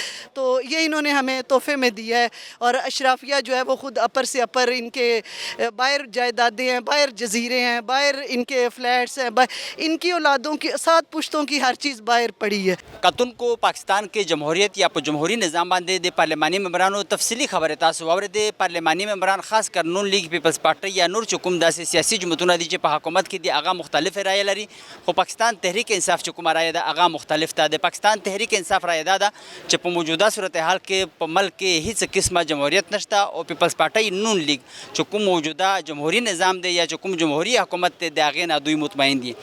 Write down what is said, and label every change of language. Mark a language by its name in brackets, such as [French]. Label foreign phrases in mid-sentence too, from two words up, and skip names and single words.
[Urdu] تو یہ انہوں نے ہمیں تحفے میں دیا ہے. اور اشرافیہ جو ہے وہ خود اپر سے اپر, ان کے باہر جائیدادیں ہیں, باہر جزیرے ہیں, باہر ان کے ہے, فلیٹس ہیں, ان کی اولادوں کی 7 پشتوں کی ہر چیز باہر پڑی ہے. [Pashto] کتن کو پاکستان کے جمہوریت یا جمہوری نظام باندې د پارلیماني ممبرانو تفصیلی خبره تاسو واورېدې. پارلیماني ممبران خاص کر نون لیگ پیپلز پارټي یا نور چې کوم داسې سیاسي جماعتونه دي چې په حکومت کې دي هغه مختلف رایې لري, خو پاکستان تحریک انصاف چې کومه رایه ده هغه مختلف ده. د پاکستان تحریک انصاف رایه ده چې په موجوده صورتحال کې په ملک کې هیڅ قسمه جمهوریت نشته او پیپلز پارټي نون لیگ چې کوم موجوده جمهوری نظام دی یا چې کوم جمهوری حکومت دی د هغې نه دوی مطمئن دي.